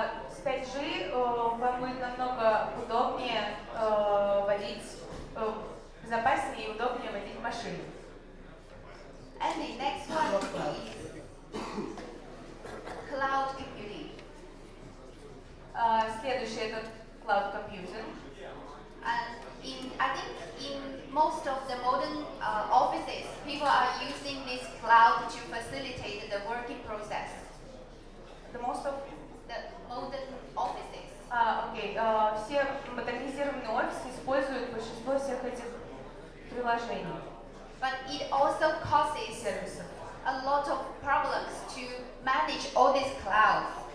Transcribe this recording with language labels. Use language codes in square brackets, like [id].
[ru] С 5G вам будет намного удобнее водить, безопаснее и удобнее водить машины. [en] And the next one is cloud computing. [ru] Следующее это cloud computing. [en] And I think in most of the modern offices, people are using this cloud to facilitate the working process. The most of the modern offices. [ru] Окей. Все модернизированные офисы используют большинство всех этих приложений. [en] But it also causes a lot of problems to manage all these clouds.